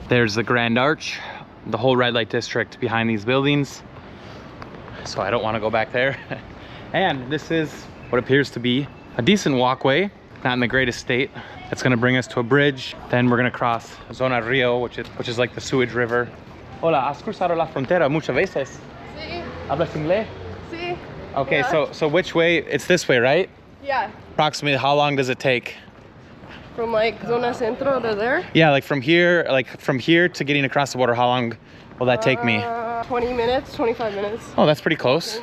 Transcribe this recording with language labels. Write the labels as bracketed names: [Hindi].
[English] There's the Grand Arch, the whole red light district behind these buildings. So I don't want to go back there. And this is what appears to be a decent walkway, not in the greatest state. It's gonna bring us to a bridge. Then we're gonna cross Zona Rio, which is like the sewage river. [Spanish] Hola, ¿has cruzado la frontera muchas veces? Sí. ¿Hablas inglés? Sí. [English] Okay, so which way? It's this way, right? Yeah. Approximately how long does it take? From like Zona Centro to there? Yeah, like from here to getting across the border, how long will that take me? 20 minutes, 25 minutes. Oh, that's pretty close.